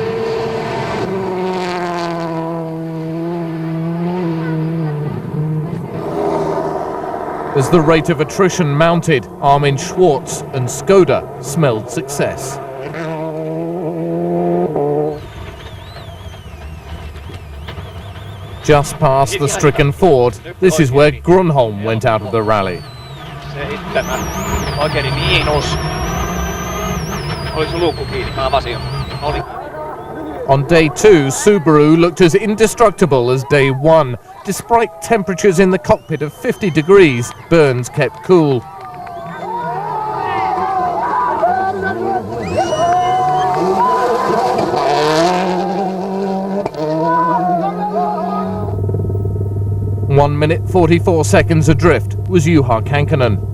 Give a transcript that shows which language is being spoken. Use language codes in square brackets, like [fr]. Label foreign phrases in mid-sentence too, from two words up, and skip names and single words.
[en] As the rate of attrition mounted, Armin Schwartz and Skoda smelled success. Just past the stricken Ford, this is where Grönholm went out of the rally. [fi] Oikein, niin nousi. Oli sun luukku kiinni? Mä avasin jo. Oli. [en] On day 2, Subaru looked as indestructible as day 1. Despite temperatures in the cockpit of 50 degrees, Burns kept cool. One minute 44 seconds adrift was Mäkinen.